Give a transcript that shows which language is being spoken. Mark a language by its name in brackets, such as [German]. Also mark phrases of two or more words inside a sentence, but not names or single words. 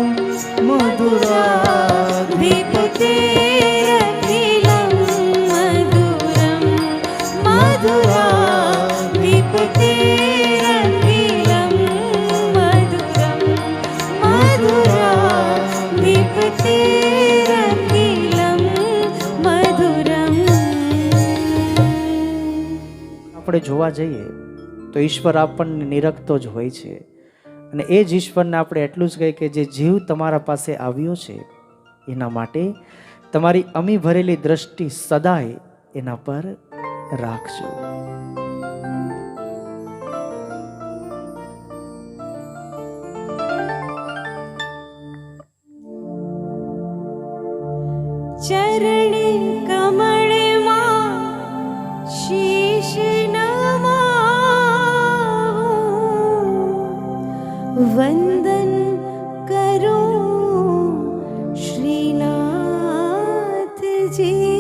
[Sanskrit] मधुराधिपतेरखिलं मधुरं मधुराधिपतेरखिलं मधुरं मधुराधिपतेरखिलं मधुरम् [Gujarati] આપણે જોવા જઈએ તો ઈશ્વર આપણને નિરખતો જ હોય છે અને એ જ ઈશ્વરને આપણે એટલું જ કહીએ કે જે જીવ તમારા પાસે આવ્યો છે એના માટે તમારી અમી ભરેલી દ્રષ્ટિ સદાય એના પર રાખજો. [Hindi] चरण कमल मां शीश नमाऊं वंदन करूं श्रीनाथ जी